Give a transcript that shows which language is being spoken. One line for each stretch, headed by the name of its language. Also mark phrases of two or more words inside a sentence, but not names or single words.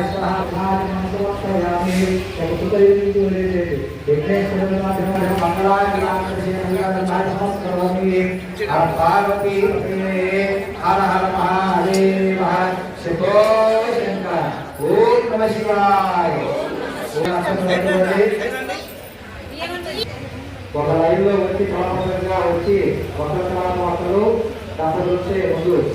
Sanskrit: स्वाहा भाज मंत्रयामि सुतरिति विघ्नेश्वरनाथ मंगलाय मंगलाय नमस्करोमि पार्वती हर हर महादेव शिवो शंकर ओम नमः शिवाय
Telugu: ఒక లైన్లో వచ్చి క్రమబద్ధంగా వచ్చి ఒకరి తర్వాత ఒకరు డబ్బులు వచ్చే ముందు